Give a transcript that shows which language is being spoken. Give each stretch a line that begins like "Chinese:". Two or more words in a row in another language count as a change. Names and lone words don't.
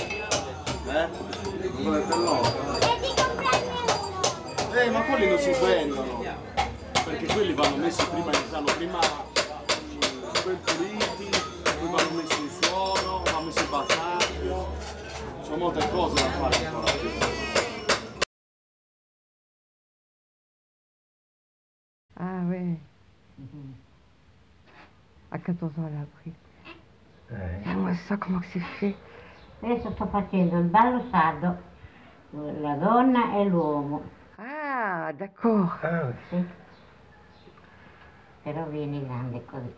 Italian: Non vedete l'ora? Ma quelli non si vendono. Perché quelli vanno messi prima in sano, prima ben puliti, poi vanno messi in molte cose da fare ancora.
French: Ah ouais. À 14 ans, elle a appris. Et moi, ça, comment que c'est fait?
Italian: Adesso sto facendo il ballo sardo, la donna e l'uomo.
French: Ah, d'accord.
Italian: Sì. Però vieni grande così.